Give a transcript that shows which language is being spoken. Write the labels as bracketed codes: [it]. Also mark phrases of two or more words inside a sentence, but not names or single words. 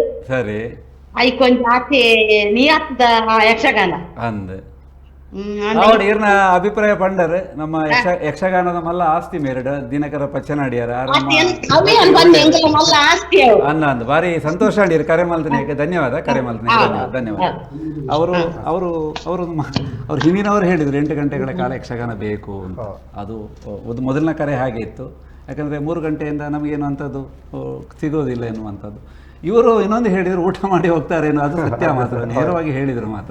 [tcy] ಸರಿ. ಐಕೊಂಚ ಆಚೆ ನಿಯತ್ತದ ಯಕ್ಷಗಾನ ಅಂದೆ ಅಂದ ಅವಡು ಈರ್ನ ಅಭಿಪ್ರಾಯ ಪಂಡರ್ ನಮ್ಮ ಯಕ್ಷಗಾನದ ಮಲ್ಲ ಆಸ್ತಿ ಮೇರಡ್ ದಿನಕರ ಪಚ್ಚನಾಡಿಯಾರ ಅವೇ ಬಂದು ಎಂಗೆಲ್ಲ ಮಲ್ಲ ಆಸ್ತಿ ಅವು ಅನ್ನ ಅಂದ್ ಬಾರಿ ಸಂತೋಷ ಅಡಿಯರು ಕರೆ ಮಲ್ತನೆಗೆ ಧನ್ಯವಾದ ಕರೆ ಮಲ್ತನೆಗೆ ಧನ್ಯವಾದ. [kn] ಅವರು ಅವರು ಅವರು ಅವ್ರು ಹಿಂದಿನವರು ಹೇಳಿದ್ರು 8 ಗಂಟೆಗಳ ಕಾಲ ಯಕ್ಷಗಾನ ಬೇಕು ಅಂತ. ಅದು ಮೊದಲನ ಕರೆ ಹಾಗೆ ಇತ್ತು. ಯಾಕಂದ್ರೆ 3 ಗಂಟೆಯಿಂದ ನಮಗೇನು ಅಂಥದ್ದು ಸಿಗೋದಿಲ್ಲ ಎನ್ನುವಂಥದ್ದು. ಇವರು ಇನ್ನೊಂದು ಹೇಳಿದ್ರು ಊಟ ಮಾಡಿ ಹೋಗ್ತಾರೇನೋ, ಅದು ಸತ್ಯ ಮಾತ್ರ, ನೇರವಾಗಿ ಹೇಳಿದ್ರು ಮಾತ್ರ.